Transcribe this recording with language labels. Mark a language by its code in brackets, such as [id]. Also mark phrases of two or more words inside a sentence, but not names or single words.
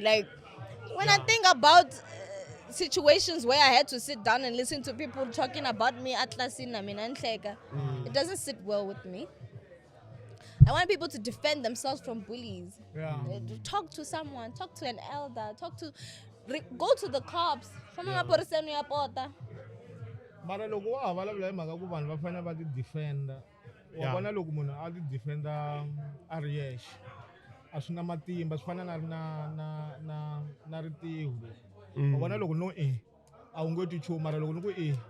[en] When I think about situations where I had to sit down and listen to people talking about me, it doesn't sit well with me. I want people to defend themselves from bullies. Yeah. Talk to someone. Talk to an elder. Go to the cops. [ts] Mara loko wa vulavula hi mhaka ku vanhu va fanele va ti defenda wa vona loko munhu a ti defenda a ri yexe a swi na matimba swi fana na ritiho wa vona loko no a wu nge ti nchumu mara loko ni ku